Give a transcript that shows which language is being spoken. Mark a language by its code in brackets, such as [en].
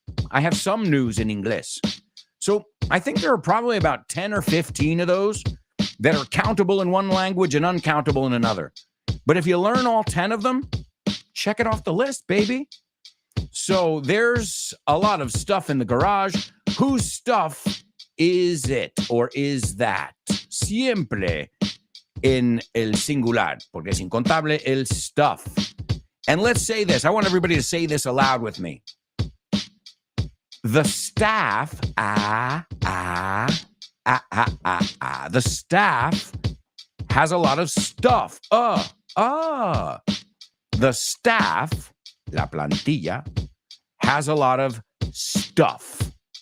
[en] I have some news in English. So I think there are probably about 10 or 15 of those that are countable in one language and uncountable in another. But if you learn all 10 of them, check it off the list, baby. So there's a lot of stuff in the garage. Whose stuff is it or is that? [es] Siempre en el singular, porque es incontable el stuff. [en] And let's say this. I want everybody to say this aloud with me. The staff, the staff has a lot of stuff. The staff, la plantilla, has a lot of stuff.